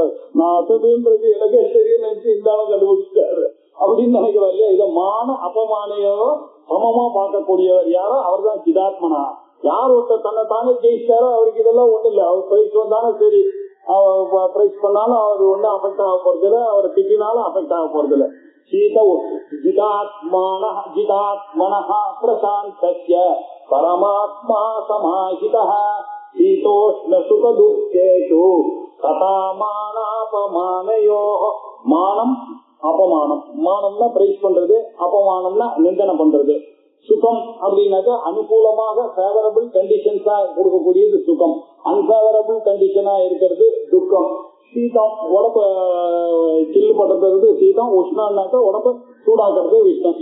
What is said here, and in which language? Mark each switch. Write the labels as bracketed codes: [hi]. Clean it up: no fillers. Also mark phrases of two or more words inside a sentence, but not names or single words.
[ta] நான் அசதுன்றது எனக்கே தெரியும் நினைச்சு இருந்தாலும் கண்டுபிடிச்சிட்டாரு அப்படின்னு நினைக்கிறோம் இல்லையா. இதை மான அபமானையோ சமமா பார்க்கக்கூடியவர் யாரோ அவர் தான் சிதாத்மனா. யார் ஒருத்தர் தன்னை தானே ஜெயிச்சாரோ அவருக்கு இதெல்லாம் ஒண்ணு இல்லை. அவர் பிரைஸ் வந்தாலும் சரி, அவர் பிரைஸ் பண்ணாலும் அவர் ஒன்னும் அஃபெக்ட் ஆக போறது இல்லை, அவர் திட்டினாலும் அஃபெக்ட் ஆக போறது இல்லை. [sa] जिदात्मनः प्रशान्तस्य परमात्मा समाहितः शीतोष्ण सुख दुःखेषु तथा मानापमानयोः. [ta] மானம் அபமானம். மானம்னா பிரைஸ் பண்றது, அபமானம்னா நிந்தனை பண்றது. சுகம் அப்படின்னாக்க அனுகூலமாக [en] favourable conditions [ta] கொடுக்கக்கூடியது சுகம், [en] unfavourable condition [ta] இருக்கிறது துக்கம். சீதம் உடம்ப சில்லு பண்றது சீதம், உஷ்ணான்னாக்க உடம்ப சூடாக்குறது உஷ்ணம்.